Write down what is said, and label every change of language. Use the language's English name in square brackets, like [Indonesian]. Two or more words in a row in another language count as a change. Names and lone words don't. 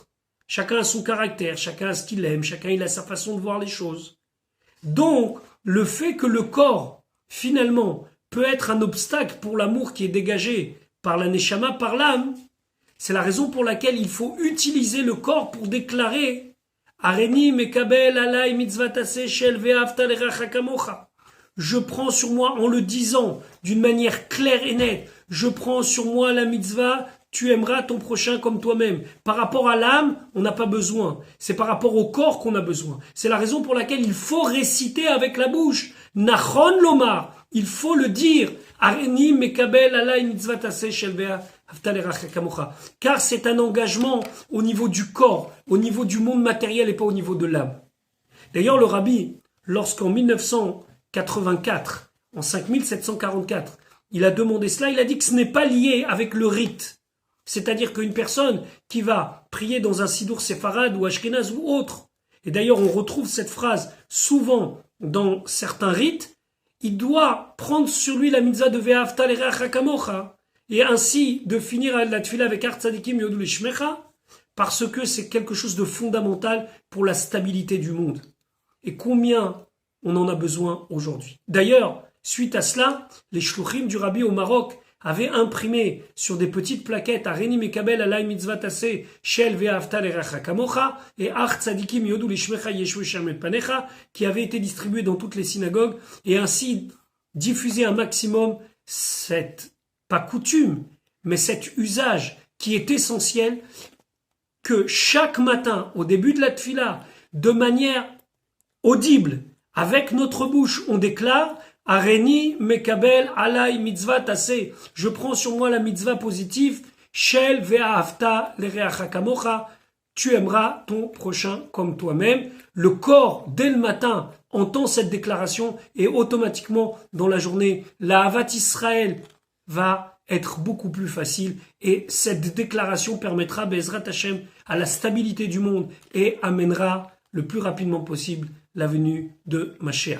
[French] Chacun a son caractère, chacun a ce qu'il aime, chacun il a sa façon de voir les choses. Donc, le fait que le corps, finalement, peut être un obstacle pour l'amour qui est dégagé par la neshama, par l'âme, c'est la raison pour laquelle il faut utiliser le corps pour déclarer [Hebrew] הריני מקבל עלי מצוות עשה של ואהבת לרעך כמוך. [French] Je prends sur moi, en le disant d'une manière claire et nette, je prends sur moi la mitzvah, tu aimeras ton prochain comme toi-même. Par rapport à l'âme, on n'a pas besoin. C'est par rapport au corps qu'on a besoin. C'est la raison pour laquelle il faut réciter avec la bouche. [Hebrew] נכון לומר. [French] Il faut le dire. [Hebrew] הריני מקבל עלי מצוות עשה של ואהבת לרעך כמוך. [French] Car c'est un engagement au niveau du corps, au niveau du monde matériel et pas au niveau de l'âme. D'ailleurs, le Rabbi, lorsqu'en 1984, en 5744, il a demandé cela, il a dit que ce n'est pas lié avec le rite. C'est-à-dire qu'une personne qui va prier dans un sidour séfarade ou ashkénaz ou autre, et d'ailleurs on retrouve cette phrase souvent dans certains rites, il doit prendre sur lui la mitzvah de [Hebrew] ואהבת לרעך כמוך, [French] et ainsi de finir la tfila avec [Hebrew] אך צדיקים יודו לשמך, [French] parce que c'est quelque chose de fondamental pour la stabilité du monde. Et combien on en a besoin aujourd'hui. D'ailleurs, suite à cela, les shluchim du Rabbi au Maroc avaient imprimé sur des petites plaquettes [Hebrew] הריני מקבל עלי מצוות עשה של ואהבת לרעך כמוך [French] et [Hebrew] אך צדיקים יודו לשמך ישבו ישרים את פניך, [French] qui avaient été distribués dans toutes les synagogues et ainsi diffuser un maximum cette, pas coutume, mais cet usage qui est essentiel, que chaque matin, au début de la tfila, de manière audible, avec notre bouche, on déclare [Hebrew] הריני מקבל עלי מצוות עשה. [French] Je prends sur moi la mitzvah positive [Hebrew] של ואהבת לרעך כמוך. [French] Tu aimeras ton prochain comme toi-même. Le corps, dès le matin, entend cette déclaration et automatiquement, dans la journée, la [Hebrew] אהבת ישראל [French] va être beaucoup plus facile et cette déclaration permettra, [Hebrew] בעזרת השם, [French] à la stabilité du monde et amènera le plus rapidement possible la venue de Mashiach.